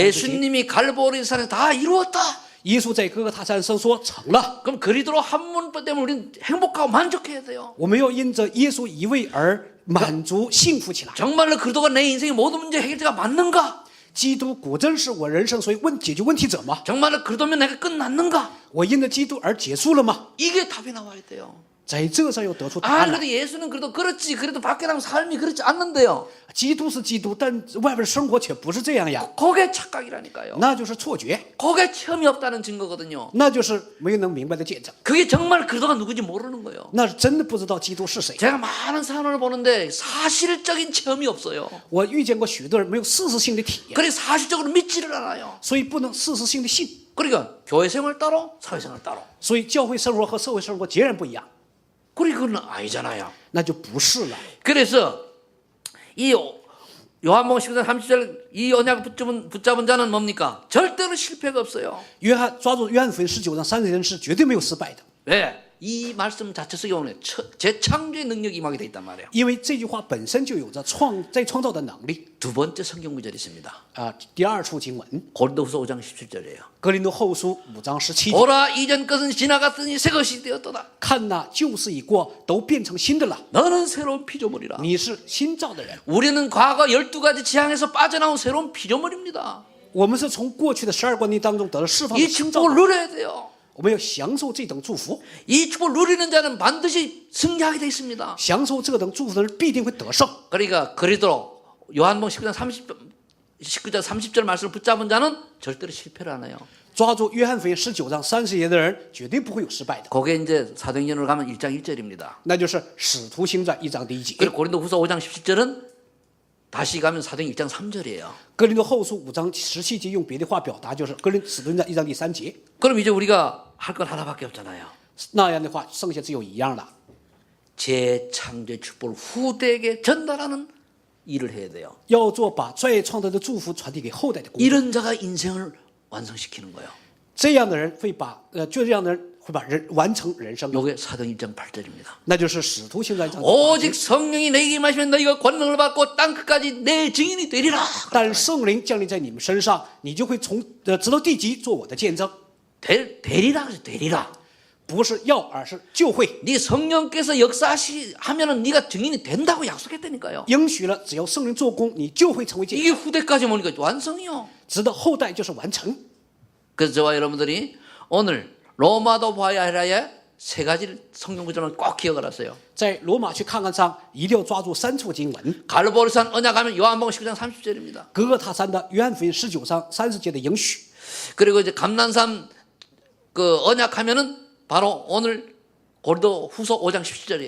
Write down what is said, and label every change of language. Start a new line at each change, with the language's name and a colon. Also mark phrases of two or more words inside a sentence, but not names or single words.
Korean: 예수님이 갈보리 산에 다 이루었다.
Chinese: 耶稣在哥哥他山上说成了。
Korean: 그럼 그리스도 한 분 때문에 우리는 행복하고 만족해야 돼요.
Chinese: 我们要因着耶稣一位而满足幸福起来。
Korean: 정말로 그리스도가 내 인생의 모든 문제 해결자가 맞는가?
Chinese: 基督果真是我人生所解决问题者吗？
Korean: 정말로 그리스도면 내가 끝났는가?
Chinese: 我因着基督而结束了吗？
Korean: 이게 답이 나와야 돼요.
Chinese: 在这上要得出答案来。
Korean: 그래도 예수는 그래도 그렇지. 그래도 밖에 나면 삶이 그렇지 않는데요.
Chinese: 基督是基督，但外边生活却不是这样呀，
Korean: 그게 착각이라니까요.
Chinese: 那就是错觉，
Korean: 그게 체험이 없다는 증거거든요.
Chinese: 那就是没有能明白的见证，
Korean: 그게 정말 그리스도가 누군지 모르는 거예요.
Chinese: 那是真的不知道基督是谁。
Korean: 제가 많은 사람을 보는데 사실적인 체험이 없어요.
Chinese: 我遇见过许多人没有事实性的体验，
Korean: 그래 사실적으로 믿지를 않아요.
Chinese: 所以不能事实性的信。
Korean: 그러니까 교회 생활 따로 사회 생활 따로.
Chinese: 所以教会生活和社会生活截然不一样，
Korean: 그러니까 그건 아니잖아요.
Chinese: 那就不是了。
Korean: 그래서 이 요한복음 19장 30절 이 언약을 붙잡은 자는 뭡니까? 절대로 실패가 없어요.
Chinese: 抓住约翰福音19章30节是绝对没有失败的，
Korean: 왜? 이 말씀 자체 속에 오는 재창조의 능력이 임하게 돼 있단 말이에요.
Chinese: 因为这句话本身就有着再创造的能力。
Korean: 두 번째 성경 구절이 있습니다.
Chinese: 第二处经文，
Korean: 고린도후서 5장 17절이에요.
Chinese: 格林多后书5章17节，
Korean: 보라 이전 것은 지나갔더니 새 것이 되었도다.
Chinese: 看哪，旧事已过，都变成新的了。
Korean: 너는 새로운 피조물이라.
Chinese: 你是新造的人，
Korean: 우리는 과거 12가지 재앙에서 빠져나온 새로운 피조물입니다.
Chinese: 我们是从过去的12观念当中得了释放
Korean: 이
Chinese: 的新造
Korean: 축복을 누려야 돼요.
Chinese: 我们要享受这等祝福，
Korean: 이 축복을 누리는 자는 반드시 승리하게 돼 있습니다.
Chinese: 享受这等祝福的人必定会得胜。
Korean: 그러니까 그리도록 요한복음 19장 30절 말씀을 붙잡은 자는 절대로 실패를 안 해요.
Chinese: 抓住约翰福音19章30节的人，绝对不会有失败的。
Korean: 거기에 이제 사도행전으로 가면 1장 1절입니다.
Chinese: 那就是《使徒行传》1章第1节，
Korean: 그리고 고린도후서 5장 17절은 다시 가면 사도행 1장 3절이에요.
Chinese: 哥林多后书5章17节用别的话表达，就是使徒行传1章第3节。
Korean: 그럼 이제 우리가 할 건 하나밖에 없잖아요.
Chinese: 那样的话，剩下只有一样了，
Korean: 재창조의 축복을 후대에게 전달하는 일을 해야 돼요.
Chinese: 要做把再创造的祝福传递给后代的工作。
Korean: 이런 자가 인생을 완성시키는 거예요.
Chinese: 这样的人会把就这样的人会把人完成人生。
Korean: 요게 사도행 1장 8절입니다.
Chinese: 那就是《使徒行传》1章。
Korean: 오직 성령이 내게 임하시면 너희가 권능을 받고 땅 끝까지 내 증인이 되리라.
Chinese: 但圣灵降临在你们身上，你就会直到地极做我的见证。
Korean: 되리라. 되리라.
Chinese: 不是要，而是就会。
Korean: 네 성령께서 역사하면은 네가 증인이 된다고 약속했다니까요.
Chinese: 应许了，只要圣灵做工，你就会成为见证。
Korean: 이게 후대까지 오니까 완성이요.
Chinese: 直到后代就是完成。
Korean: 그래서 저와 여러분들이 오늘 로마도 봐야 하라의 세 가지 성경 구절을 꼭 기억을 하세요.
Chinese: 在罗马去看看上，一定要抓住3处经文。
Korean: 갈보리산 언약하면 요한복음 19장 30절입니다.
Chinese: 格各他山的约翰福音19章30节的应许，
Korean: 그리고 이제 감난산 그 언약하면은 바로 오늘 고린도후서 5장 17절이에요.